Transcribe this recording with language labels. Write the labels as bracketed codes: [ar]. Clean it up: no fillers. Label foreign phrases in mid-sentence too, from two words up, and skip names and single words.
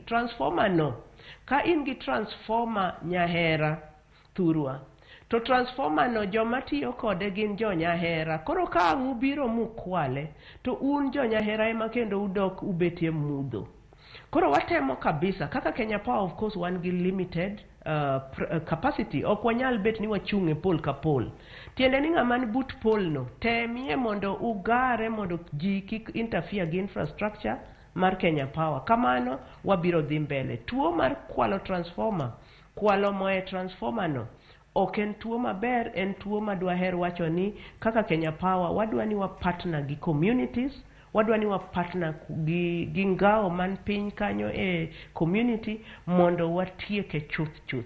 [luo] Transformer no, ka in gi transformer Nyahera Thurwa, to transformer no joma tiyo kode gin jo Nyahera. Koro ka ubiro mukwale, to un jo Nyahera ema kendo udok ubetie mudho. Koro watemo kabisa, kaka Kenya Power [en] of course [luo] wan gi [en] limited capacity. [luo] Ok wanyal bet ni wachunge pol ka pol. Tiende ni ng'ama ni but pol no, temie mondo ugare mondo ji kik interfere gi infrastructure mar Kenya Power. Kamano wabiro dhi mbele. Tuo mar kwalo transformer, kwalo moe transformer no, ok en tuo maber, en tuo madwaher wacho ni kaka Kenya Power wadwa ni wa partner gi communities, wadwa ni wa partner gi ngao man piny kanyo e community mondo watieke chuth.